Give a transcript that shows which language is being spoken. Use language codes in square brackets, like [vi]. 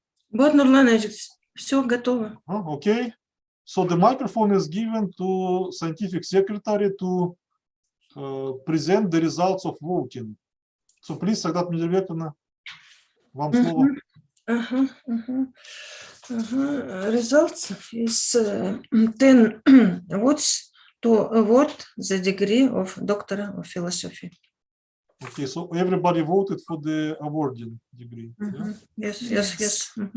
[ru] Вот, Нурланович, все готово. [en] Okay. So the microphone is given to scientific secretary to present the results of voting. So please, Сагдат Медербековна, [ru] вам слово. [en] Results is 10 votes to award the degree of Doctor of Philosophy. Okay, so everybody voted for the awarding degree. Yeah? Yes.